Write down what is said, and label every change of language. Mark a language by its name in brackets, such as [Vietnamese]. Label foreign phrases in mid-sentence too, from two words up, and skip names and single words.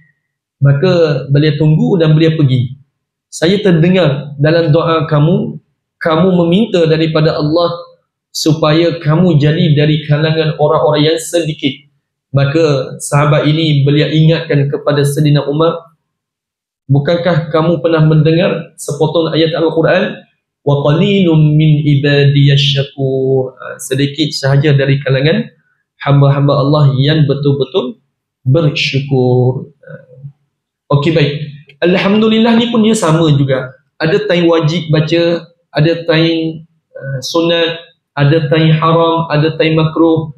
[Malay] Maka beliau tunggu dan beliau pergi. Saya terdengar dalam doa kamu meminta daripada Allah supaya kamu jadi dari kalangan orang-orang yang sedikit. Maka sahabat ini beliau ingatkan kepada Sayyidina Umar, bukankah kamu pernah mendengar sepotong ayat Al-Quran, [Arabic] وقليل من عبادي الشكور, [Malay] sedikit sahaja dari kalangan hamba-hamba Allah yang betul-betul bersyukur. Okey, baik. Alhamdulillah ni pun dia sama juga. Ada time wajib baca, ada time sunat, ada time haram, ada time makruh.